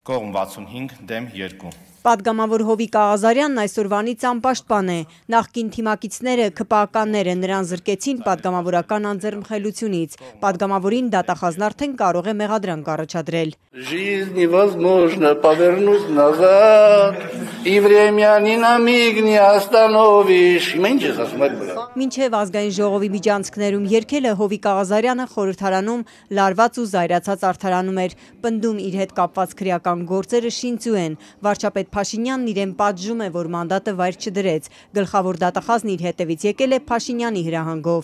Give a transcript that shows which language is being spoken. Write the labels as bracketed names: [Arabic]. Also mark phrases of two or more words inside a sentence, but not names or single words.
[Armenian] Կողմ 65 դեմ 2։ Պատգամավոր Հովիկ Աղազարյանն այսօրվանից անպաշտպան է։ Նախկին թիմակիցները, ԿՊԱ-ականները նրան զրկեցին պատգամավորական անձեռնմխելությունից։ Պատգամավորին դատախազն արդեն կարող է մեղադրանք առաջադրել։ [Russian] Жизнь невозможно повернуть назад, и время ни на миг не остановишь։ [Armenian] Մինչև ազգային ժողովի միջանցքներում երգելը Հովիկ Աղազարյանը խորհրդարանում լարված ու զայրացած արդարանում էր, պնդում իր հետ կապված քրեական գործերը շինծու են։ Վարչապետ Փաշինյանն իրեն պատժում է, որ մանդատը վայր չդրեց։ Գլխավոր դատախազն իր հետևից եկել է Փաշինյանի հրահանգով։